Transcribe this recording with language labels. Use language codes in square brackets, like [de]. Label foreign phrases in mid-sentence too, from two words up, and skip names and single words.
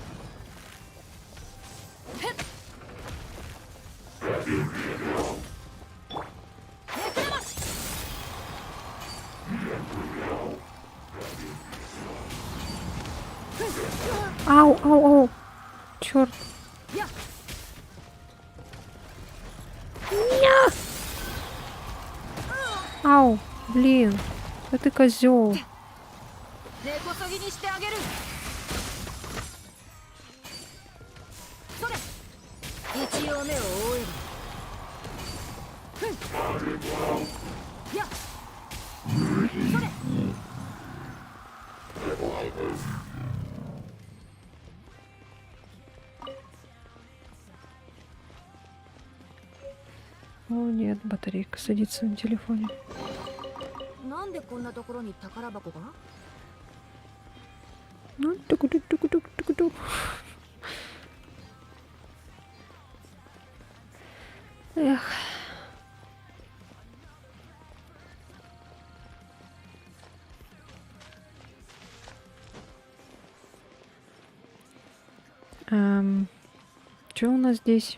[ja] ふっ。ネクラマシ。 [ru] Ау, ау, ау. Черт. [ja] やっ。 [ru] Ау, блин. Да ты козел. [ja] 根こそぎにしてあげる。それ。一応目を覆える。ふん。やっ。それ。 [ru] О, нет, батарейка садится на телефоне. [ja] なんでこんなところに宝箱が？ [ru] Ну, туку-тук-туку-тук-туку-тук. Эх. Что у нас здесь?